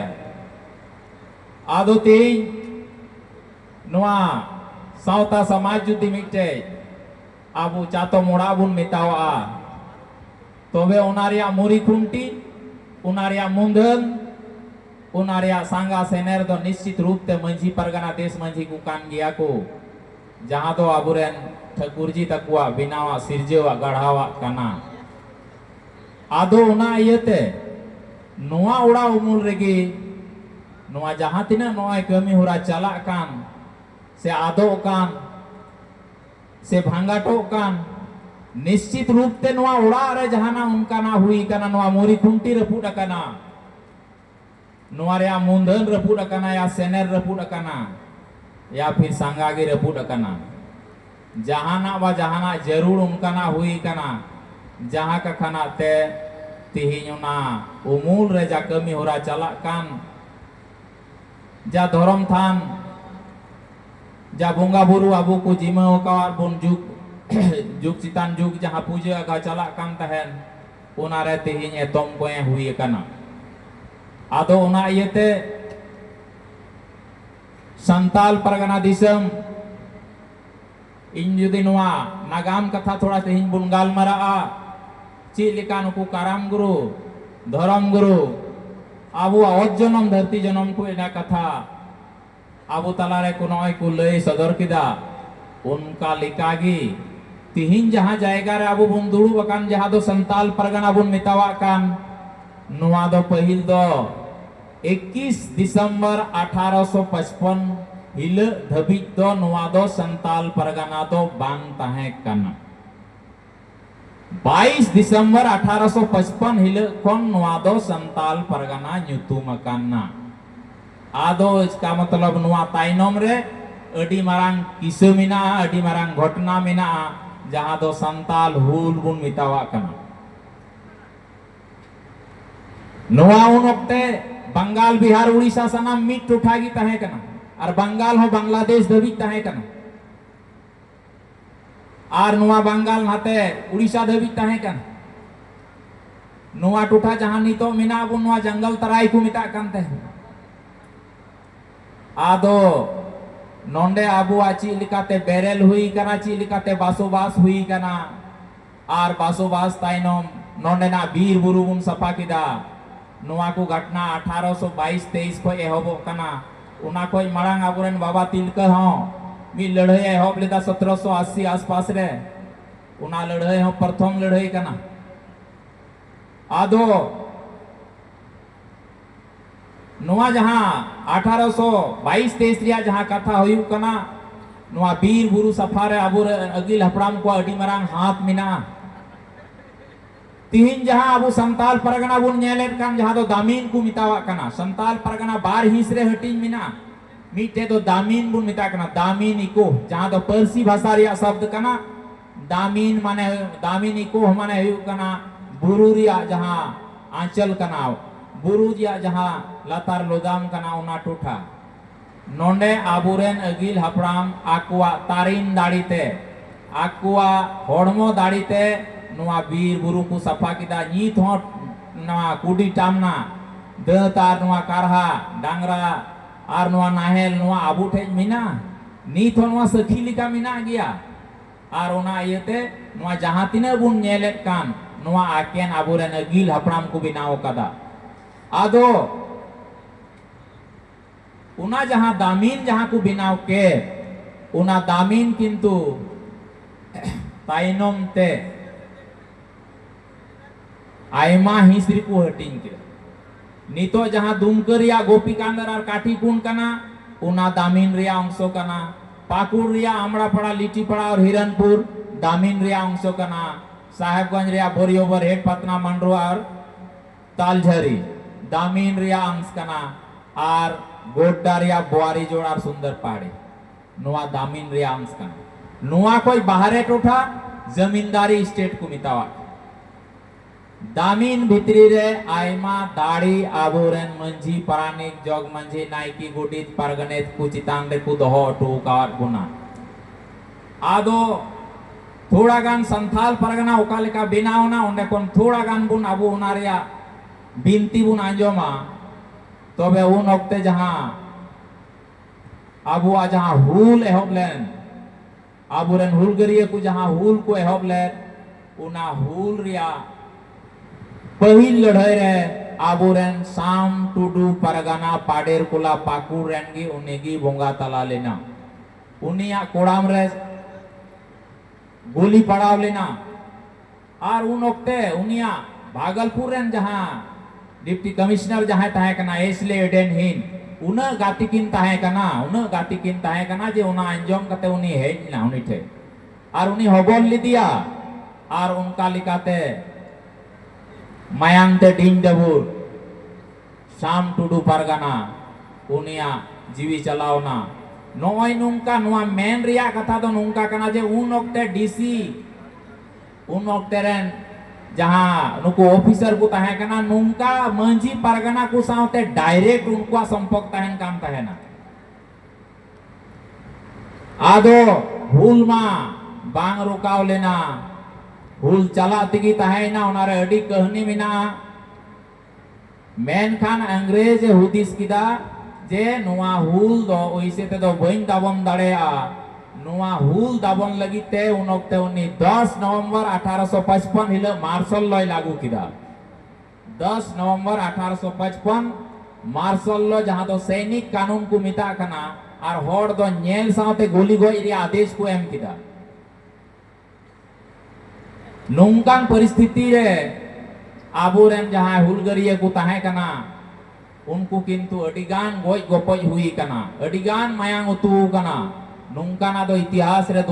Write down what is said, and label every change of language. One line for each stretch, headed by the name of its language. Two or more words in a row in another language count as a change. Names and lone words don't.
Santali: आदो तेई नवा सावता समाज जुदी मिटे आबू चातो मोड़ा बुन मेतावा तबे ओनारिया मुरी खुंटी ओनारिया मुंधन ओनारिया सांगा सेनेर दो
Hindi: निश्चित रूप
Santali: ते मंझी परगना देश मंझी को कान गया को जहां दो आबुरेन ठकुरजी तकुआ बिनावा सिरजेवा गढ़ावा कना आदो ओना इयते नोआ उड़ा उमुल रेगे नोआ जहां तिना नोआ कमी होरा चला कान से आदो कान से भांगाटो कान
Hindi: निश्चित रूप
Santali: ते नोआ उड़ा रे जहाना उनका ना हुई कना नोआ मोरी खुंटी रपुड कना नोआ रे मुंधन रपुड कना या सेनेर रपुड कना या फिर सांगागी रपुड कना जहाना व जहाना जरूर उनका ना हुई कना जहां का खाना ते तिहिना उमूल रे जा कमी होरा चला कान जा धर्म थान जा बोंगा बुरु आबू को जिमा कावार बुन जुग जुग चितान जुग जहां पूजा का चला कान तहन ओना रे तिहिन एतम को हुई कना आदो ओना इयते संताल परगना दिसम इन जुदी नवा नागाम कथा थोड़ा तिहिन बुन गालमरा ची लिका नुकु काराम गुरु धर्म गुरु आबू अवध जनम धरती जनम को एना कथा आबू तलारे को नय को लय सदर किदा उनका लिकागी तिहिन जहां जायगा रे आबू बुन दुड़ू बकान जहां दो संताल परगना बुन मितावा कान नुआ दो पहिल दो 21 दिसंबर 1855 हिल धबी दो नुआ दो संताल परगना दो बान ताहे कना 22 दिसंबर 1855 हिल कोन नुआ दो संताल परगना ᱧᱩᱛᱩᱢ ᱟᱠᱟᱱᱟ आदो
Hindi: इसका मतलब
Santali: नुआ ताइनम रे अडी मारांग किस्सा मेना अडी मारांग घटना मेना जहां दो संताल हुल बुन मितावा कना नोआ उन ओक्ते बंगाल बिहार उड़ीसा सनाम मिट टोठागी तहे कना और बंगाल हो बांग्लादेश धबी तहे कना और नोआ बंगाल नाते उड़ीसा धबी तहे कना नोआ टोठा जहां नितो मेना बुन नोआ जंगल तराई को मिता कानते आदो नोंडे आबू आची लिकाते बेरेल हुई कना ची लिकाते बासोबास हुई कना और बासोबास ताइनोम नोंडे ना बीर बुरु बुन सफा किदा नोआ को घटना 1822-23 को एहबो कना उना कोई मारांग आबुरेन बाबा तिलका हो मी लड़ाई एहब लेदा 1780 आसपास रे उना लड़ाई हो
Hindi: प्रथम लड़ाई
Santali: कना आदो नोआ जहां 1822-23 रिया जहां कथा हुई कना नोआ बीर बुरु सफारे आबुर अगिल हपड़ाम को अडी मारांग हाथ मिना तिहिन जहां अबु संताल परगना बुन नेलेट कान जहां दो दामीन को मितावा कना संताल परगना बार हिसरे हटिंग मिना मीटे दो दामीन बुन मिता कना दामीन इको जहां दो
Hindi: पर्सी भाषा
Santali: रिया शब्द कना दामीन इको माने हुई कना बुरु रिया जहां आंचल कना बुरु रिया जहां लतार लोदाम कना उना टोठा नोंडे आबुरेन अगिल हपड़ाम आकुआ तारिन दाड़ीते आकुआ होड़मो दाड़ीते नोआ बीर बुरु को सफा किदा नीत हो नोआ कुडी टामना दतार नोआ कारहा डांगरा और नोआ नाहेल नोआ आबू ठेज मिना नीत हो नोआ सखी लिका मिना गया और उना इयते नोआ जहां तिना बुन नेलेट कान नोआ आकेन आबुरेन अगिल हपड़ाम को बिनाव कदा आदो उना जहां दामीन जहां को बिनाव के उना दामीन किंतु ताइनोम ते आयमा हिसरी को हटिंग के नितो जहां दुमकरिया गोपीकांदर और काठीकुंड कना उना दामीन रिया अंशो कना पाकुड़ रिया आमड़ापड़ा लिटीपड़ा और हिरनपुर दामीन रिया अंशो कना साहेबगंज रिया बोरियोबर हेड पतना मंडरो और तालझरी दामीन रिया अंश कना और गोड्डा रिया बोआरी जोड़ और सुंदर पहाड़ी नोआ दामीन रिया अंश कना नोआ कोई बाहरे टोठा जमींदारी स्टेट को मितावा दामीन भितरी रे आयमा दाड़ी आबोरेन मंझी परानिक जग मंझी नायकी गुडित पारगनेत को चितान रे को दोहो टोकार गुना आदो थोड़ा गान संथाल परगना ओका लेका बिनावना ओंडे कोन थोड़ा गान बुन आबू उना रिया बिनती बुन आंजोमा तबे उन ओक्ते जहां आबू आ जहां हुल एहबलेन आबुरेन हुलगरिया को जहां हुल को एहबलेन उना हुल रिया पहिल लड़ाई रे आबुरेन साम टुडू परगना पाडेर कोला पाकुड़ रेनगी उनेगी बोंगा तला लेना उनिया कोड़ाम रे गोली पड़ाव लेना और उन ओक्ते उनिया भागलपुर रेन जहां
English: deputy commissioner
Santali: जहां तहे कना एसले एडेन हिन उना गातिकिन तहे कना जे उना अंजम कते उनी हेज ना उनी ठे और उनी हबल लिदिया और उनका लिकाते मायांते टीम देबुर शाम टुडू परगना उनिया जीवी चलावना नोय नुंका नोआ मेन रिया कथा दो नुंका कना जे उन ओक्ते डीसी उन ओक्ते रेन जहां नुको ऑफिसर को तहे कना नुंका मंझी परगना को सावते डायरेक्ट उनको संपर्क तहन काम तहेना आदो हुल मा बांग रुकाव लेना हुल चला तिगी तहेना उनारे अडी कहनी मिना मेनखान अंग्रेज हुदिस किदा जे नुआ हुल दो ओइसे ते दो बइन दाबन दाड़ेया नुआ हुल दाबन लगिते उन ओक्ते उनी 10 नवंबर 1855 हिल
English: martial law
Santali: लागू किदा 10 नवंबर 1855
English: martial law
Santali: जहां दो
Hindi: सैनिक कानून
Santali: को मिता कना और होड़ दो नेल साथे गोली गोई रे आदेश को एम किदा नोंकान परिस्थिति रे आबुरेन जहां हुलगरिया को तहे कना उनको किंतु अडिगान गोज गोपज हुई कना अडिगान मायांग उतु कना नोंकाना दो इतिहास रे